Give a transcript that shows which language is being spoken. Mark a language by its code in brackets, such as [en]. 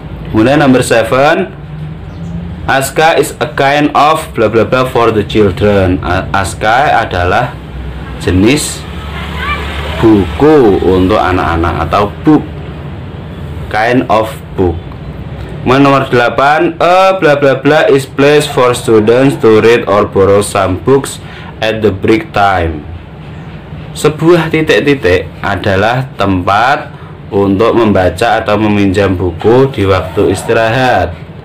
[id] Kemudian nomor 7, [en] Aska is a kind of bla bla bla for the children. [id] Aska adalah jenis buku untuk anak-anak atau [en] book, kind of book. [id] Nomor 8, [en] a bla bla bla is place for students to read or borrow some books at the break time. [id] Sebuah titik-titik adalah tempat untuk membaca atau meminjam buku di waktu istirahat.